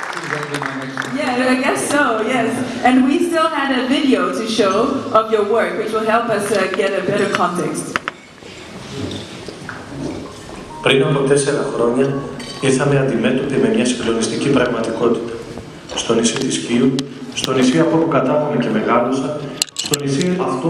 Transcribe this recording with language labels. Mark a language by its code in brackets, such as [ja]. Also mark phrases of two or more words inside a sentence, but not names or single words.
[en] Yeah, I guess so, yes. And we still had a video to show of your work, which will help us get a better context. [el] Πριν από 4 χρόνια ήρθαμε αντιμέτωποι με μια συγκλονιστική πραγματικότητα. Στο νησί της Κίου, στο νησί από όπου κατάγομαι και μεγάλωσα, στο νησί αυτό